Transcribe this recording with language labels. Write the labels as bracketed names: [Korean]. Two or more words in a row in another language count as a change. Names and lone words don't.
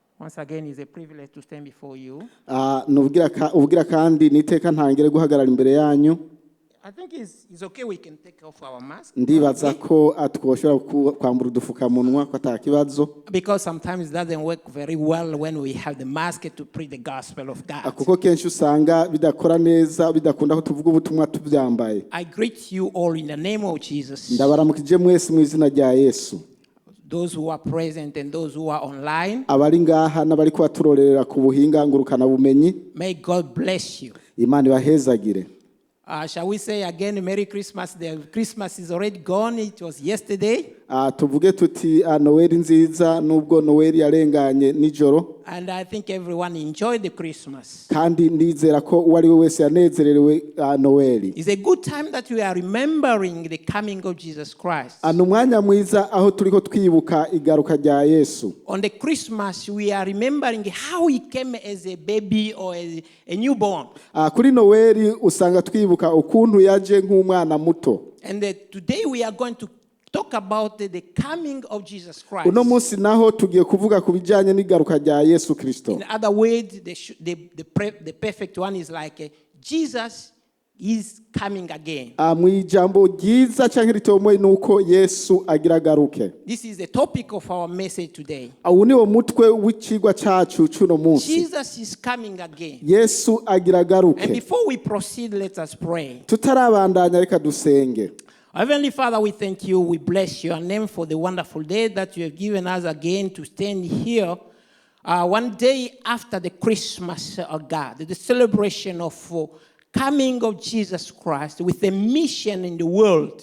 [English] Once again, it's a privilege to stand before you. [Rundi] Ubugira kandi niteka ntangire guhagarara imbere yanyu. [English] I think it's okay we can take off our mask. [Rundi] Ndibaza ko twoshobora kwambura udufukamunwa ko atakibazo. [English] Because sometimes it doesn't work very well when we have the mask to preach the gospel of God. [Rundi] Kuko kenshi usanga bidakora neza bidakunda ko tuvuga ubutumwa tubyambaye. [English] I greet you all in the name of Jesus. [Rundi] Ndabaramukije mwese mu izina rya Yesu. [English] Those who are present and those who are online. [Rundi] Abari ngaha n'abari kwaturorera ku buhinga ngurukana bumenyi. [English] May God bless you. [Rundi] Imana ibahezagire. [English] Shall we say again, Merry Christmas? The Christmas is already gone. It was yesterday. [Rundi] Tuvuge tuti Noel nziza nubwo Noel yarenganye nijoro. [English] And I think everyone enjoyed the Christmas. [Rundi] Kandi ndizera ko uwari we wese yanezerewe Noel. [English] It's a good time that we are remembering the coming of Jesus Christ. [Rundi] Umwanya mwiza aho turiko twibuka igaruka rya Yesu. [English] On the Christmas we are remembering how he came as a baby or as a newborn. [Rundi] Kuri Noel usanga twibuka ukuntu yaje nk'umwana muto. [English] And today we are going to talk about the coming of Jesus Christ. [Rundi] Uno munsi naho tugiye kuvuga kubijanye n'igaruka rya Yesu Kristo. [English] In other words, the perfect one is like Jesus is coming again. [Rundi] Mwijambo ryiza canke ritomoye nuko Yesu agira garuke. [English] This is the topic of our message today. [Rundi] Niwo mutwe w'icigwa cacu cuno munsi. [English] Jesus is coming again. [Rundi] Yesu agira garuke. [English] And before we proceed, let us pray. [Rundi] Tutarabandanya reka dusenge. [English] Heavenly Father, we thank you. We bless your name for the wonderful day that you have given us again to stand here. One day after the Christmas of God, the celebration of coming of Jesus Christ with a mission in the world.